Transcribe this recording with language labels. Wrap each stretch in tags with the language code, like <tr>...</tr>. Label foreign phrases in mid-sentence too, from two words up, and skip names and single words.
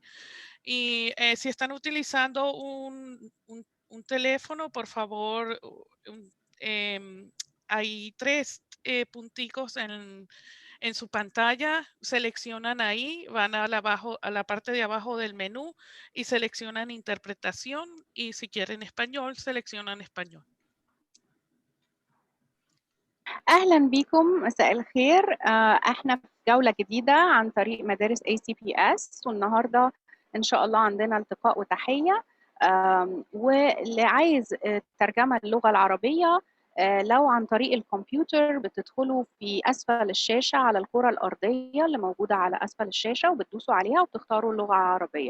<es>Y si están utilizando un teléfono, por favor, hay tres punticos en su pantalla, seleccionan ahí, van a la parte de abajo del menú y seleccionan interpretación, y si quieren español, seleccionan español.</es> <ar>اهلا بكم، مساء الخير. احنا في جوله جديده عن طريق مدارس ACPS، والنهارده ان شاء الله عندنا التقاء وتحيه. واللي عايز ترجمه اللغه العربيه لو عن طريق الكمبيوتر بتدخلوا في اسفل الشاشه على الكره الارضيه اللي موجوده على اسفل الشاشه وبتدوسوا عليها وبتختاروا اللغه العربيه.</ar>